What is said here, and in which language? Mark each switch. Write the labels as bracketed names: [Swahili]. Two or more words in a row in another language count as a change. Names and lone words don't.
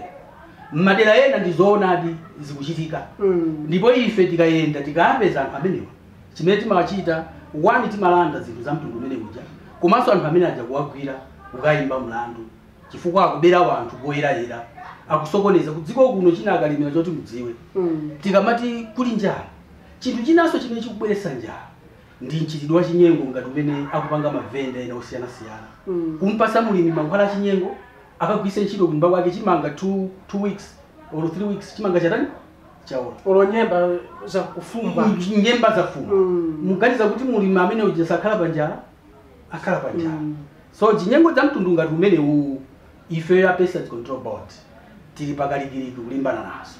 [Nyanja] M'madera ena ndizoonadi zikuchitika ndipo ife tikayenda tikapeza anthu amenewa chimene timawachita wani timalanda zinthu za mtundu umenewu uja komanso anthu amene aja kuwagwira kukayimba mlandu chifukwa akubera wanthu poyerayera akusokoneza kudziko kuno china akalimira choti mudziwe. Tikamati kuli njala chinthu chinanso chimene chikubweretsa njala ndi mchitidwe wa chinyengo ngati umene akupanga mavenda ena osiyanasiyana. Kumpasa mulimi mankhwala a chinyengo akagwise ntchito kunyumba kwake chimanga [English] 2 weeks or 3 weeks [Nyanja] chimanga chatani chaola olo nyemba za kufumba nyemba za fumba muganiza kuti mulimi amene uja sakhala panjala akhala panjala. So chinyengo za mtundu ngati umenewu ife ya Pesticides Control Board tili pakalikiliki kulimbana nazo.